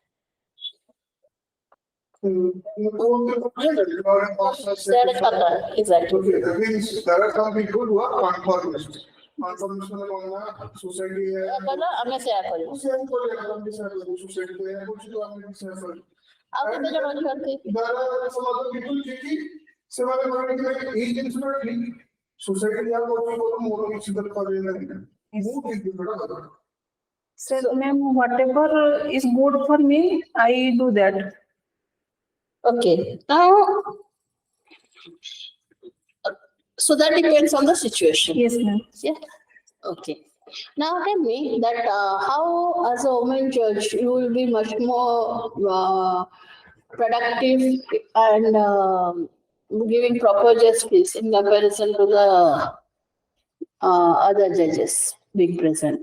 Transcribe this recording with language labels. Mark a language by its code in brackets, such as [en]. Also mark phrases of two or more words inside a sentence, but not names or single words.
[en] Exactly. Okay, that means there are some people who are conformist. Conformist society society [or] ଆଉ କେତେ ଜଣ ଅଛନ୍ତି? [en] there are some other people [or] କି ସେମାନେ ମାନେ ଏଇ ଜିନିଷଟା ଠିକ society ଯାହା କରୁଛି ମୋର କିଛି ଦରକାର ନାହିଁ ମୁଁ ଠିକ ଜିନିଷଟା [en] Sir, ma'am, whatever is good for me, I do that. Okay. Now, so that depends on the situation. Yes, ma'am. Yeah. Okay. Now tell me that how, as a woman judge, you will be much more productive and giving proper justice in comparison to the other judges being present.